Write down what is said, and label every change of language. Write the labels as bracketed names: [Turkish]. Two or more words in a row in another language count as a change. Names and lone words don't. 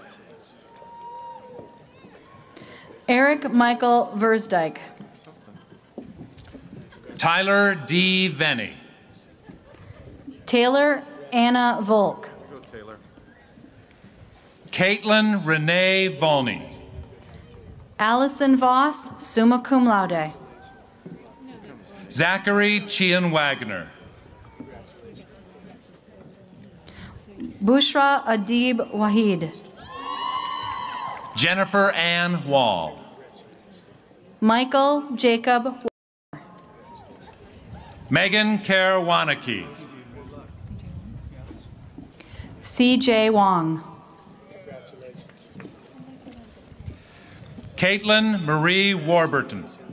[English] Eric Michael Versdyke. Tyler D. Venny. Taylor Anna Volk. Caitlin Renee Volney. Allison Voss, [Latin] summa cum laude. [English] Zachary Chian Wagner. Bushra Adib Wahid. Jennifer Ann Wall. Michael Jacob. Megan Kerr Wanacke. C.J. Wong. Caitlin Marie Warburton.